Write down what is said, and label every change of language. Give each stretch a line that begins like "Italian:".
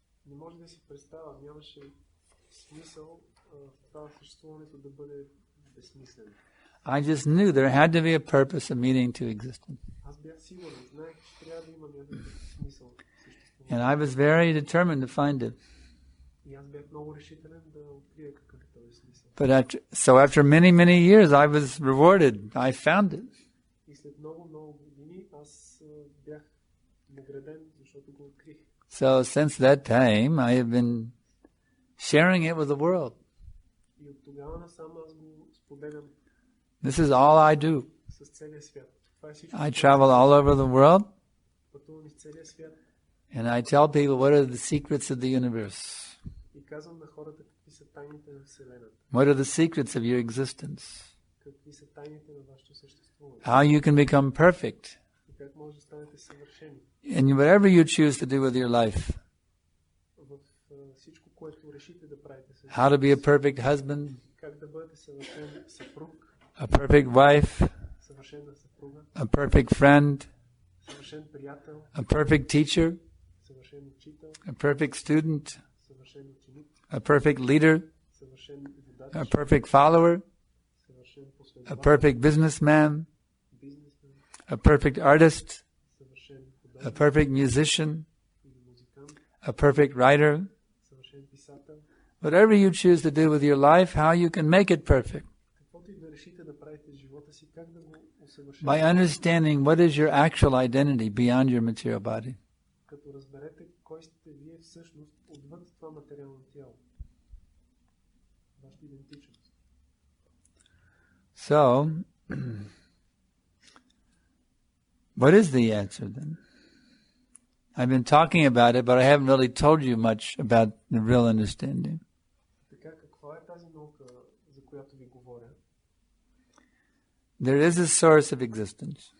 Bulgarian: Не може да си представя, нямаше смисъл това съществуването да бъде безсмислено.
English: I just knew there had to be a purpose, a meaning to existence.
Bulgarian: Аз бях сигурен, знаех, че трябва да има някакъв смисъл.
English: And I was very determined to find it.
Bulgarian: И аз бях много решителен да открия какъв е този смисъл.
English: But after many, many years, I was rewarded. I found it.
Bulgarian: И след много години аз бях награден, защото го открих.
English: So since that time, I have been sharing it with the world.
Bulgarian: И от тогава насам аз го споделям.
English: This is all I do.
Bulgarian: С целия свят. Това е всичко.
English: I travel all over the world.
Bulgarian: Пътувам из целия свят.
English: And I tell people what are the secrets of the universe.
Bulgarian: И казвам на хората какви са тайните на Вселената.
English: What are the secrets of your existence.
Bulgarian: Какви са тайните на вашето съществуване.
English: How you can become perfect.
Bulgarian: И как може да станете съвършени.
English: In whatever you choose to do with your life.
Bulgarian: В всичко, което решите да правите.
English: How to be a perfect husband.
Bulgarian: Как да бъдете съвършен съпруг.
English: A perfect wife.
Bulgarian: Съвършена съпруга.
English: A perfect friend.
Bulgarian: Съвършен приятел.
English: A perfect teacher.
Bulgarian: Съвършен учител.
English: A perfect student.
Bulgarian: Съвършен ученик.
English: A perfect leader.
Bulgarian: Съвършен водач.
English: A perfect follower.
Bulgarian: Съвършен
English: A
Bulgarian: последовател.
English: perfect businessman.
Bulgarian: Бизнесмен.
English: A perfect artist.
Bulgarian: Съвършен
English: A
Bulgarian: художник.
English: perfect musician.
Bulgarian: Или музикант.
English: A perfect writer.
Bulgarian: Съвършен писател.
English: Whatever you choose to do with your life, how you can make it perfect.
Bulgarian: Каквото и да решите да правите в живота си, как да го усъвършите.
English: By understanding what is your actual identity beyond your material body.
Bulgarian: Като разберете кой сте вие всъщност отвъд това материално тяло. Вашата идентичност.
English: So, what is the answer then? I've been talking about it, but I haven't really told you much about the real understanding.
Bulgarian: Така, каква е тази наука, за която ви говоря?
English: There is a source of existence.